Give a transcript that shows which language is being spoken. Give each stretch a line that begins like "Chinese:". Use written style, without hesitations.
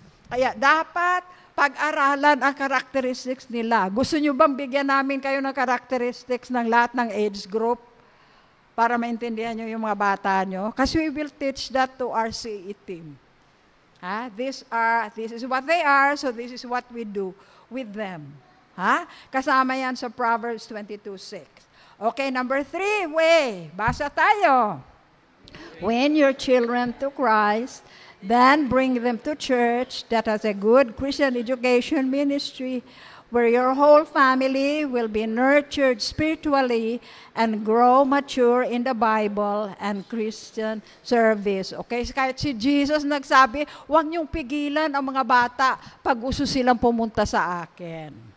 Filipino: Kaya dapat pag-aralan ang characteristics nila. Gusto nyo bang bigyan namin kayo ng characteristics ng lahat ng age group para maintindihan nyo yung mga bata nyo?
English: Kasi we will teach that to our CE team. This is what they are, so this is what we do with them.
Filipino: Kasama yan sa Proverbs 22:6. Okay, number 3, basa tayo.
English: Win your children to Christ, then bring them to church that has a good Christian education ministry where your whole family will be nurtured spiritually and grow mature in the Bible and Christian service.
Filipino: Okay, kahit si Jesus nagsabi, huwag niyong pigilan ang mga bata pag gusto silang pumunta sa akin.